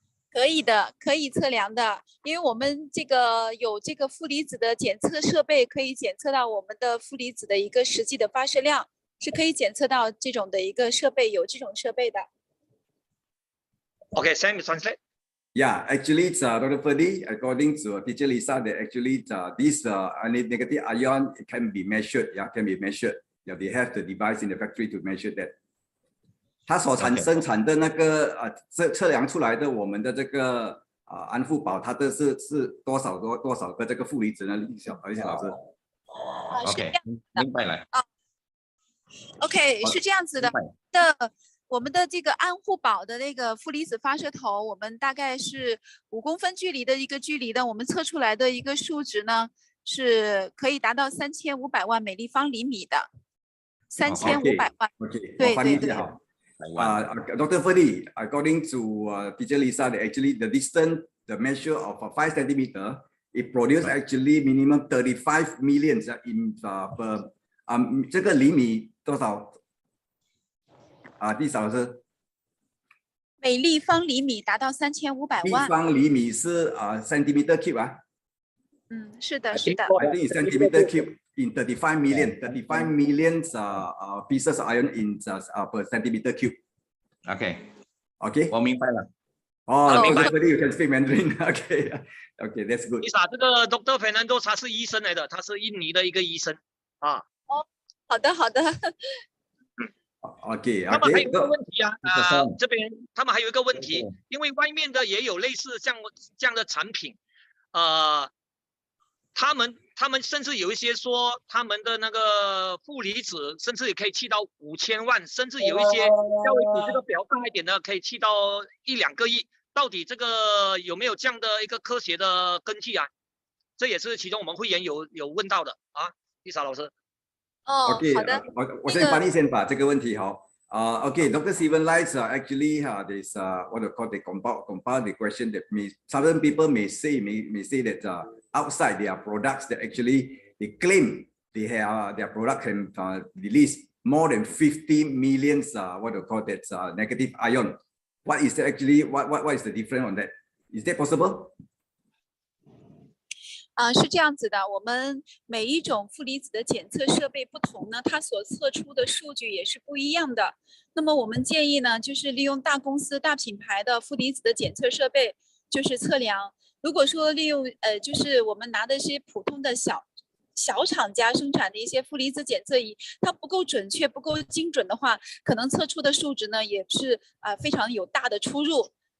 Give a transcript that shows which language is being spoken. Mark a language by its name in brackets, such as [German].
[Chinese] 可以的，可以测量的，因为我们这个有这个负离子的检测设备，可以检测到我们的负离子的一个实际的发射量，是可以检测到这种的一个设备，有这种设备的。 [English] Okay, Sam, translate. Yeah, actually, Dr. Ferdi, according to teacher Lisa, that actually this negative ion can be measured. Yeah, can be measured. Yeah, they have the device in the factory to measure that. [Chinese] 它所生产的那个测量出来的我们的这个安富宝，它的是多少个这个负离子呢？李小老师。 OK， 明白了。 OK， 是这样子的。我们的这个安护宝的那个负离子发射头，我们大概是5公分距离的一个距离的，我们测出来的一个数值呢，是可以达到3500万每立方厘米的，3500万。对。 [English] Dr. Ferdi, according to teacher Lisa, that actually the distance, the measure of 5 centimeter, it produces actually minimum 35 million in per [Chinese] 这个厘米多少？第少是每立方厘米达到3500万。立方厘米是 [English] centimeter cube [Chinese] 啊？是的。I [English] think it's centimeter cube in 35 million pieces of ion in per centimeter cube. Okay. [Chinese] 我明白了。明白。 [English] You can speak Mandarin. Okay, that's good. [Chinese] Lisa，这个 Dr. Fernando 他是医生来的，他是印尼的一个医生啊。好的。 OK，他们还有一个问题这边他们还有一个问题，因为外面的也有类似像这样的产品，他们甚至有一些说他们的那个负离子甚至也可以气到5000万，甚至有一些稍微比这个表大一点的可以气到1-2个亿，到底这个有没有这样的一个科学的根据啊？这也是其中我们会员有问到的啊，丽莎老师。 OK，好的，我先翻译先把这个问题OK, Dr. [English] Steven Lights actually this what they call the compile the question that some people may say that outside their products that actually they claim they have their product can release more than 50 million what they call that negative ion. What is actually what is the difference on that? Is that possible? [Chinese] 是这样子的，我们每一种负离子的检测设备不同呢，它所测出的数据也是不一样的。那么我们建议呢，就是利用大公司、大品牌的负离子的检测设备，就是测量。如果说利用就是我们拿的是普通的小厂家生产的一些负离子检测仪，它不够准确、不够精准的话，可能测出的数值呢也是非常有大的出入。